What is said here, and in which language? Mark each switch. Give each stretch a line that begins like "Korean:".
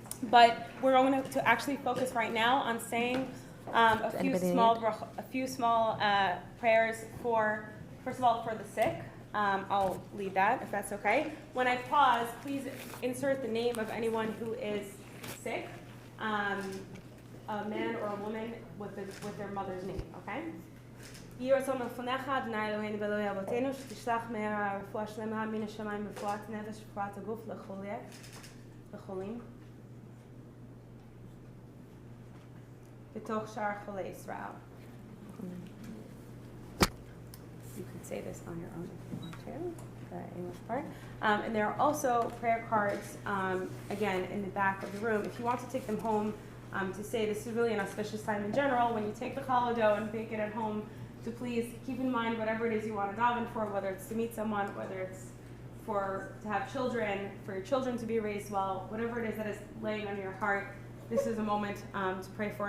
English: But we're going to actually focus right now on saying a few small prayers for, first of all, for the sick. I'll lead that if that's okay. When I pause, please insert the name of anyone who is sick, a man or a woman with their mother's name, okay?
Hebrew: יהי רצון מלפניך, אדוני אלוהינו ואלוהי אבותינו, שתשלח מהרה רפואה שלמה מן השמיים, רפואת נפש ורפואת הגוף לחולים בתוך שאר חולי ישראל.
English: You can say this on your own if you want to, the English part. And there are also prayer cards, again, in the back of the room. If you want to take them home to say this is really an auspicious time in general, when you take the challah dough and bake it at home, to please keep in mind whatever it is you want to daven for, whether it's to meet someone, whether it's to have children, for your children to be raised well, whatever it is that is laying on your heart, this is a moment to pray for.